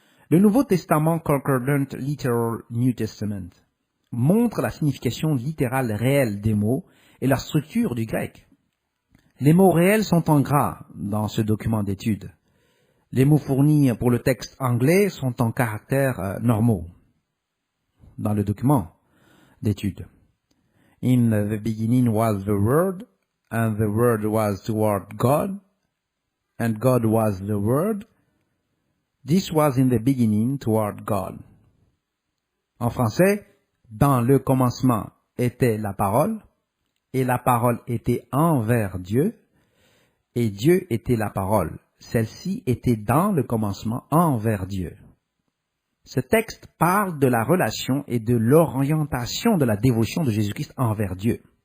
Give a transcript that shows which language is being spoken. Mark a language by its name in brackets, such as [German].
[French] Le Nouveau Testament Concordant Literal New Testament montre la signification littérale réelle des mots et la structure du grec. Les mots réels sont en gras dans ce document d'étude. Les mots fournis pour le texte anglais sont en caractères normaux dans le document d'étude. [English] In the beginning was the Word, and the Word was toward God, and God was the Word. This was in the beginning toward God. [French] En français, dans le commencement était la parole, et la parole était envers Dieu, et Dieu était la parole. Celle-ci était dans le commencement envers Dieu. Ce texte parle de la relation et de l'orientation de la dévotion de Jésus-Christ envers Dieu.